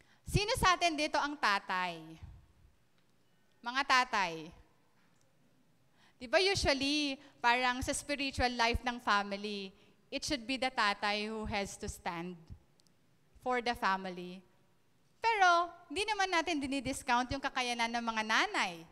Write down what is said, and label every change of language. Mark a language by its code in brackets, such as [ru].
[tl] Sino sa atin dito ang tatay? Mga tatay. Di ba [en] usually, [tl] parang sa [en] spiritual life ng family, it should be the tatay who has to stand for the family. [tl] Pero, hindi naman natin dinidiscount yung kakayanan ng mga nanay.